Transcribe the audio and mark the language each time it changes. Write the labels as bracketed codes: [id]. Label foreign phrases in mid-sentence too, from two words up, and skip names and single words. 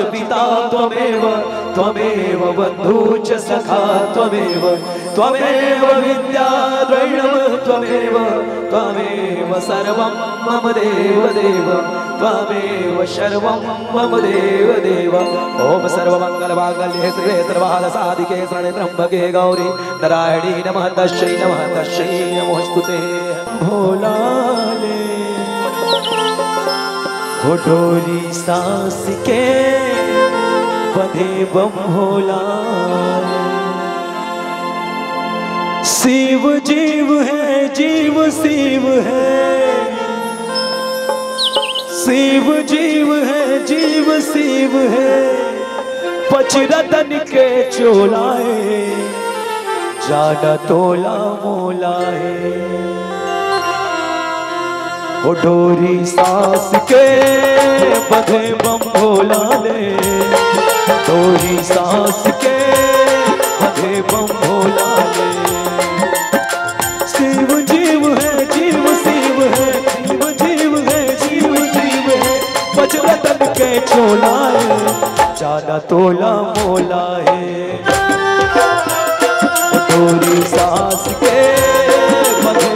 [sa] पिता त्वमेव बन्धु च सखा त्वमेव विद्या द्रविणं त्वमेव सर्वं मम देव त्वमेव सर्वं मम देव ओम सर्वमंगलमांगल्ये शिवे सर्वसाधिके शरण्ये त्र्यंबके गौरी नारायणी नमस्तस्यै नमोस्तुते भोलाले [hne] हो डोली सांस के बंधे बम भोलाले शिव जीव है जीव शिव है शिव जीव है जीव शिव है पचरतन के चोलाए जाना तोला मोला है वो डोरी सांस के बंधे बम भोला ले डोरी सांस के बंधे बम भोला ले शिव जीव है जीव शिव है जीव जीव है जीव जीव है पचरतन के चोला है जाना तोला मोला है डोरी सांस के बंधे